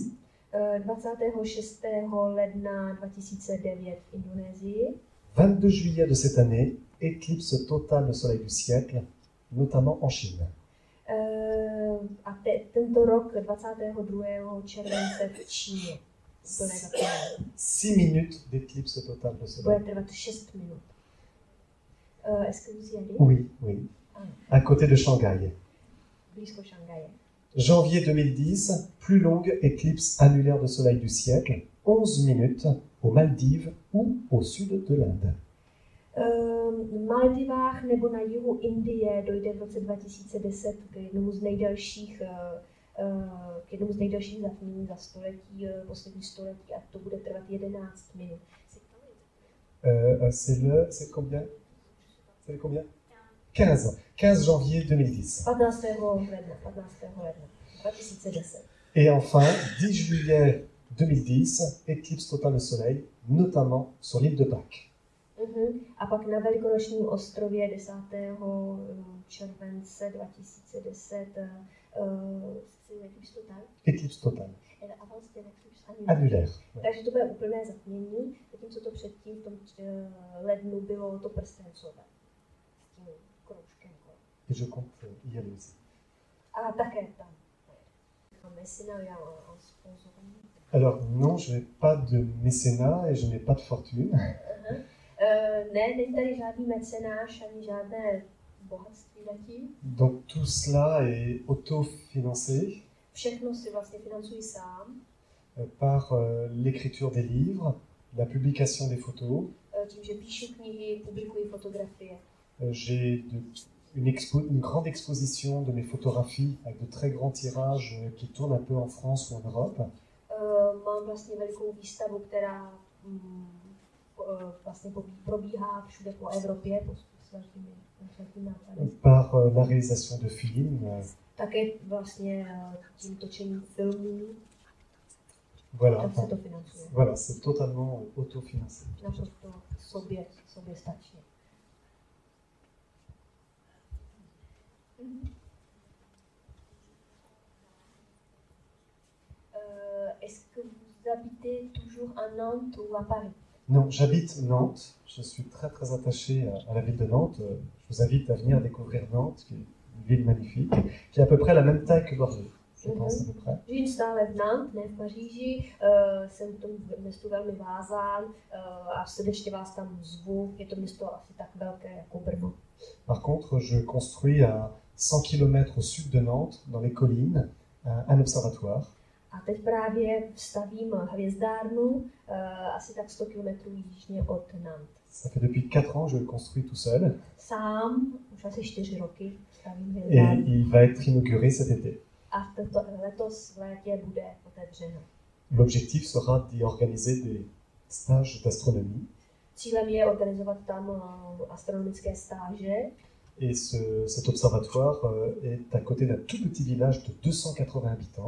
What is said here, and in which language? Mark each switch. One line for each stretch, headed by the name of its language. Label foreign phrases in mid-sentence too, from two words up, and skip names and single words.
Czech: 26. ledna 2009 v Indonésii.
French: 22 juillet de cette année, éclipse totale de soleil du siècle, notamment en Chine.
Czech: A tento rok 22. července v Číně.
French: 6 minutes d'éclipse totale de soleil.
Czech: Bude trvat 6 minut.
French: Est-ce que vous y allez? Oui, oui. À côté de Shanghai.
Czech: Blízko Šanghaje.
French: Janvier 2010, plus longue éclipse annulaire de soleil du siècle, 11 minutes aux Maldives ou au sud de l'Inde.
Czech: V Maledivách nebo na jihu Indie dojde v roce 2010 k jednomu z nejdelších zatmění za století, poslední století, a to bude trvat 11 minut.
French: C'est combien? C'est combien? 15 janvier 2010.
Czech: 15. ledna 2010.
French: Et enfin, 10 juillet 2010, éclipse totale de soleil, notamment sur l'île de Pâques.
Czech: A pak na Velikonočním ostrově 10. července 2010
French: éclipse totale. Annulaire.
Czech: Takže to bude úplné zatmění, zatímco to předtím v tom lednu bylo to prstencové. S tím kroužkem.
French: Et je compte y aller aussi.
Czech: A také tam.
French: Alors non, je n'ai pas de mécénat et je n'ai pas de fortune.
Czech: Ne, není tady žádný mecenáš ani žádné bohatství zatím.
French: Donc tout cela est autofinancé.
Czech: Všechno si vlastně financují sám.
French: Par l'écriture des livres, la publication des photos.
Czech: Tím, že píšu knihy, publikuji fotografie.
French: J'ai une grande exposition de mes photographies avec de très grands tirages qui tournent un peu en France ou en Europe.
Czech: Mám vlastně velikou výstavu, která vlastně probíhá všude po Evropě, po svatými nápady.
French: Par la réalisation de films.
Czech: Také vlastně tím točením filmů. Voilà, se to financuje.
French: Voilà, c'est totalement autofinancé.
Czech: Naprosto soběstačně.
French: Est-ce que vous habitez toujours à Nantes ou à Paris? Non, j'habite Nantes. Je suis très très attaché à la ville de Nantes. Je vous invite à venir découvrir Nantes, qui est une ville magnifique, qui a à peu près la même taille que Bordeaux. Je pense à peu près.
Czech: Žijím stále v Nantes, ne v Paříži, jsem k tomu městu velmi vázán a srdečně vás tam zvu. Je to město asi tak velké jako Brno.
French: Par contre, je construis à 100 km au sud de Nantes, dans les collines, un observatoire.
Czech: A teď právě stavím hvězdárnu asi tak 100 km jižně od Nantes.
French: Ça fait depuis 4 ans que je le construis tout seul.
Czech: Sám, už asi 4 roky stavím Et hvězdárnu.
French: il va être inauguré cet été.
Czech: A letos v létě bude otevřeno.
French: L'objectif sera d'y organiser des stages d'astronomie.
Czech: Cílem je organizovat tam astronomické stáže.
French: Et cet observatoire est à côté d'un tout petit village de 280 habitants.